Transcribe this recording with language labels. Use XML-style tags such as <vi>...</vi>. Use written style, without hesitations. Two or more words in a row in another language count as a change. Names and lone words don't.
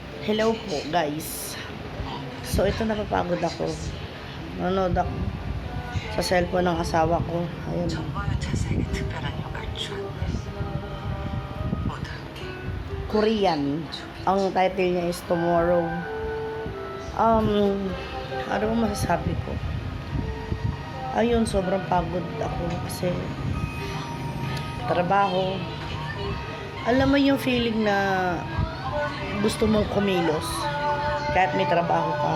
<tl>Hello po guys. So ito napapagod ako. Nanonood ako sa cellphone ng asawa ko. Ayun.</tl> <ko>정말 자세하게 특별한 효과를 주었네. 모두 함께</ko> <tl>Korean. Ang title niya is Tomorrow. Ano mo masasabi ko? Ayun, sobrang pagod ako kasi trabaho. Alam mo yung feeling na gusto mong kumilos kahit may trabaho ka.</tl>